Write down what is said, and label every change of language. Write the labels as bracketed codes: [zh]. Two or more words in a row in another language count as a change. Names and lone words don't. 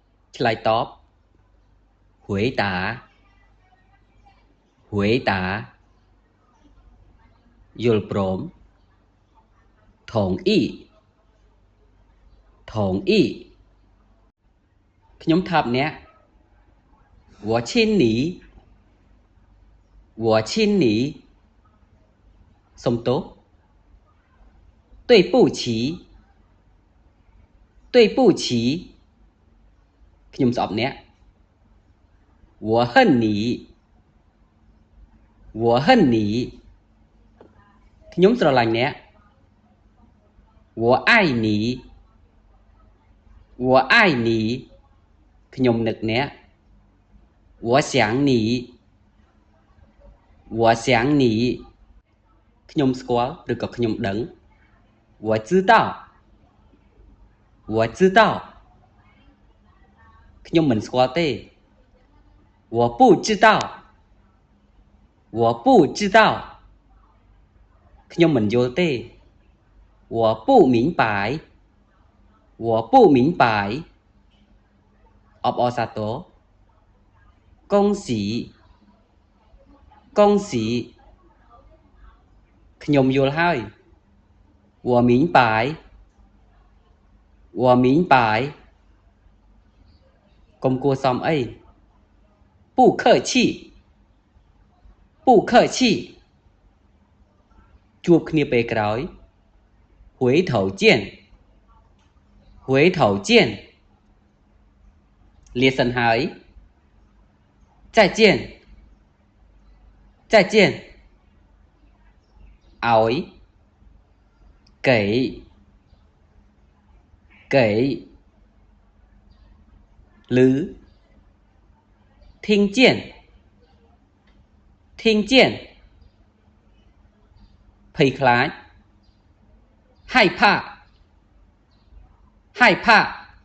[km] ឆ្លើយតប [zh] 回答回答 [km] យល់ព្រម [zh] 同意同意 [km] ខ្ញុំថាប់អ្នក [zh] 我亲你我亲你 [km] សុំទោស [zh] 对不起对不起 [km] ខ្ញុំស្អប់អ្នក [zh] 我恨你我恨你 [km] ខ្ញុំស្រឡាញ់អ្នក [zh] 我爱你我爱你 [km] ខ្ញុំនឹកអ្នក [zh] 我想你我想你 [km] ខ្ញុំស្គាល់ឬក៏ខ្ញុំដឹង [zh] 我知道我知道 [km] ខ្ញុំមិនស្គាល់ទេ [zh] 我不知道我不知道 [km] ខ្ញុំមិនយល់ទេ [zh] 我不明白我不明白 [km] អបអរសាទរ [zh] 恭喜恭喜 [km] ខ្ញុំយល់ហើយ [zh] 我明白我明白 [km] កុំគួរសមអី [zh] 不客气不客气 [km] ជួបគ្នាពេលក្រោយ [zh] 回头见回头见 [km] លាសិនហើយ [zh] 再见再见ឲ្យ給給ឮ聽見聽見 [km] ភ័យខ្លាច [zh] 害怕害怕